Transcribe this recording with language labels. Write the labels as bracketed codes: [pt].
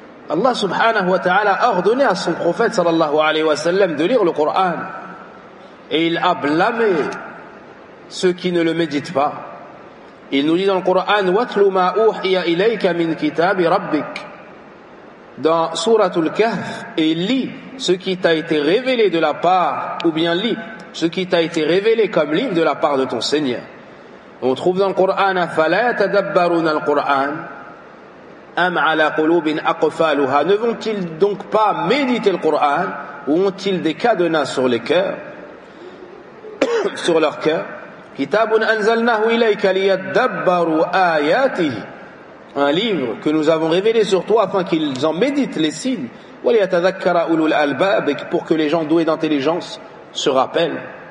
[fr] Allah subhanahu wa ta'ala a ordonné à son prophète sallallahu alayhi wa sallam de lire le Coran, et il a blâmé ceux qui ne le méditent pas. Il nous dit dans le Coran, [ar] وَاتْلُ مَا أُوحِيَ إِلَيْكَ مِنْ كِتَابِ رَبِّكَ, [fr] dans sourate Al-Kahf, et lis ce qui t'a été révélé de la part, ou bien lis ce qui t'a été révélé comme livre de la part de ton Seigneur. On trouve dans le Coran, [ar] فَلَا يَتَدَبَّرُونَ الْقُرْآنَ أَمْ عَلَى قُلُوبٍ أَقْفَالُهَا. [fr] Ne vont-ils donc pas méditer le Coran, ou ont-ils des cadenas sur les cœurs, sur leur cœur? [ar] كِتَابٌ أَنْزَلْنَاهُ إِلَيْكَ لِيَتَدَبَّرُوا آيَاتِهِ, [fr] un livre que nous avons révélé sur toi afin qu'ils en méditent les signes, [ar] وَلِيَتَذَكَّرَ أُولُو الْأَلْبَابِ, [fr] pour que les gens doués d'intelligence se rappellent.